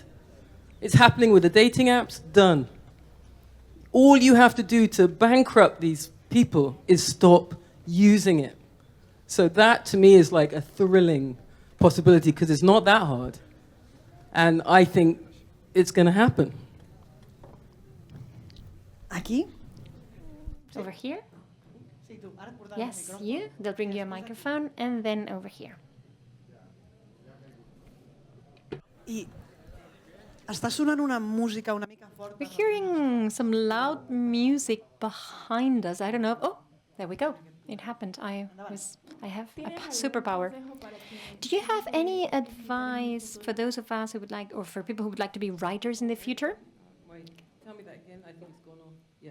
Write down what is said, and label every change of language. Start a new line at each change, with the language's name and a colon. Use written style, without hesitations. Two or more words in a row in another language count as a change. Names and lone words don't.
English: It's happening with the dating apps, done. All you have to do to bankrupt these people is stop using it. So that, to me, is like a thrilling possibility, because it's not that hard. And I think it's going to happen.
Catalan: Aquí?
English: Over here?
Catalan: Sí, tu. Ara et portaré el
English: Yes,
Catalan: micròfon.
English: you. They'll bring you a microphone, and then over here.
Catalan: I està sonant una música una mica forta.
English: We're hearing some loud music behind us. I don't know. Oh, there we go. It happened. I have a superpower. Do you have any advice for those of us who would like, or for people who would like to be writers in the future? Wait, tell me that again. I think it's gone on. Yeah.